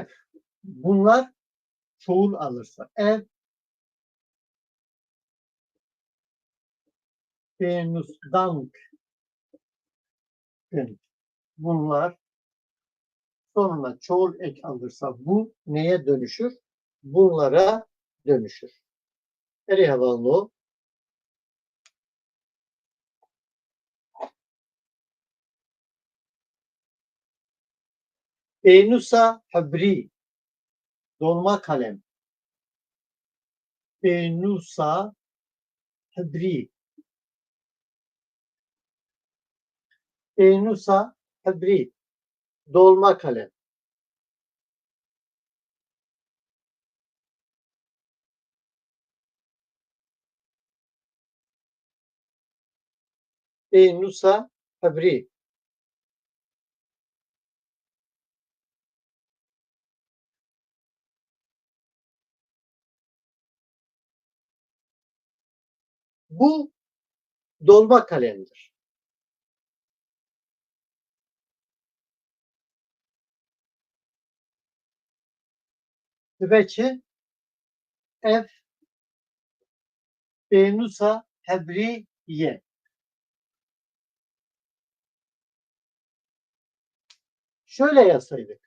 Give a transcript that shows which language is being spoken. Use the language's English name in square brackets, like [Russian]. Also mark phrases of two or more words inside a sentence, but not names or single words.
[Turkish] Bunlar çoğul alırsa. [Kurdish] Ev pênûsdank. [Turkish] Bunlar sonuna çoğul ek alırsa bu neye dönüşür? Bunlara dönüşür. [Kurdish] Erê hevalno. Pênûsa hebrî. [Turkish] Dolma kalem. [Kurdish] Pênûsa hebrî. Pênûsa hebrî. [Turkish] Dolma kalem. [Kurdish] Pênûsa hebrî. [Turkish] Bu dolma kalemdir. [Kurdish] Tübeçi ev pênûsa hebrî ye. [Turkish] Şöyle yazsaydık.